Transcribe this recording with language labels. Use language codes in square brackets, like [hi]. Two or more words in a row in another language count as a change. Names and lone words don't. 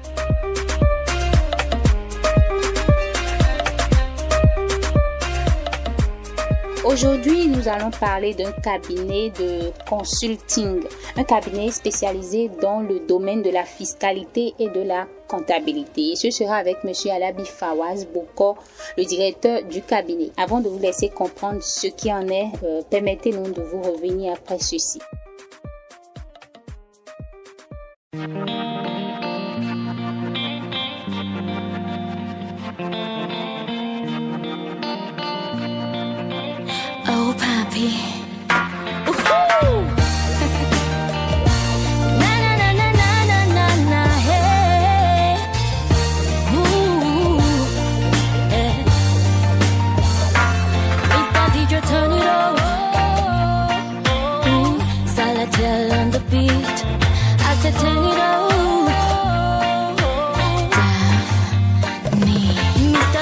[fr] Aujourd'hui, nous allons parler d'un cabinet de consulting, un cabinet spécialisé dans le domaine de la fiscalité et de la comptabilité. Et ce sera avec Monsieur Alabi Fawaz Boko, le directeur du cabinet. Avant de vous laisser comprendre ce qui en est, permettez-nous de vous revenir après ceci. [en] Oh, papi. Woohoo! Na na na na na na na na hey. Ooh, yeah. Mr. DJ, turn it up. Salatiel on the beat. I said turn it up. Daphne. Mr.